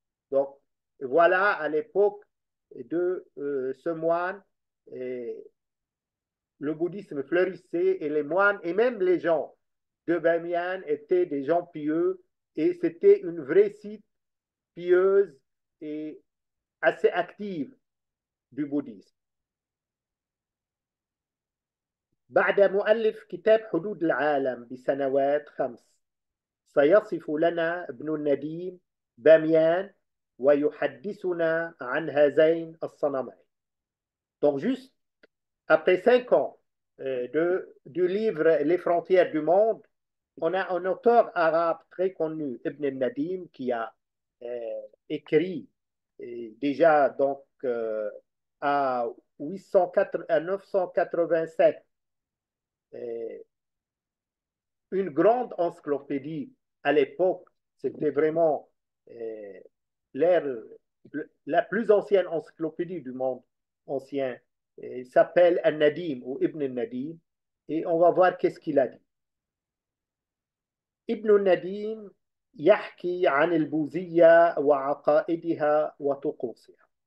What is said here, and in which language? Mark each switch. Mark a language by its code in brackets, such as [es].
[fr] Donc, voilà, à l'époque de ce moine, le bouddhisme fleurissait et les moines et même les gens de Bamiyan étaient des gens pieux et c'était une vraie site pieuse et assez active du bouddhisme. [ar] بعد مؤلف كتاب حدود العالم بسنوات 5 سيصف لنا ابن النديم باميان ويحدثنا عن هذين الصنمين. [fr] Donc juste après 5 ans du livre Les frontières du monde, on a un auteur arabe très connu, Ibn al-Nadim, qui a écrit déjà donc à 1804 à 987, euh, une grande encyclopédie à l'époque. C'était vraiment euh, l'ère, la plus ancienne encyclopédie du monde ancien. Il s'appelle Al-Nadim ou Ibn al-Nadim. Et on va voir qu'est-ce qu'il a dit. [ar] ابن النديم يحكي عن البوذية وعقائدها وطقوسها.